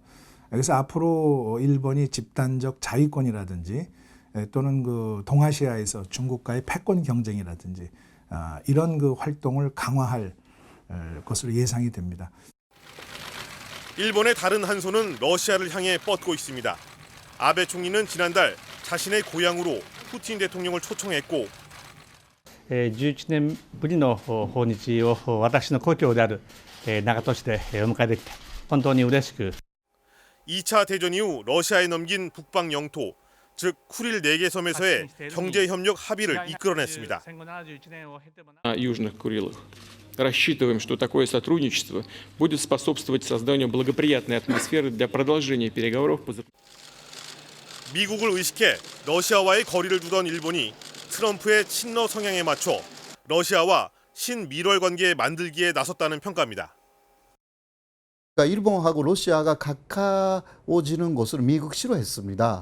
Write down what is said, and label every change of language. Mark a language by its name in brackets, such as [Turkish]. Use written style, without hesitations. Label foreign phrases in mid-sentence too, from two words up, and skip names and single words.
[Korean] 그래서 앞으로 일본이 집단적 자위권이라든지 또는 그 동아시아에서 중국과의 패권 경쟁이라든지 이런 그 활동을 강화할 것으로 예상이 됩니다. 일본의 다른 한 손은 러시아를 향해 뻗고 있습니다. 아베 총리는 지난달 자신의 고향으로 푸틴 대통령을 초청했고 [Japanese] 11 年ぶりの訪日を私の故郷である長門市でお迎えできて本当に嬉しく [Korean] 2차 대전 이후 러시아에 넘긴 북방 영토, 즉 쿠릴 4개 섬에서의 경제 협력 합의를 이끌어냈습니다. [Russian] Южных Курилах. рассчитываем, что такое сотрудничество будет способствовать созданию благоприятной атмосферы для продолжения переговоров по [Korean] 미국을 의식해 러시아와의 거리를 두던 일본이 트럼프의 친러 성향에 맞춰 러시아와 신밀월 관계 만들기에 나섰다는 평가입니다. 그러니까 일본하고 러시아가 가까워지는 것을 미국 싫어했습니다.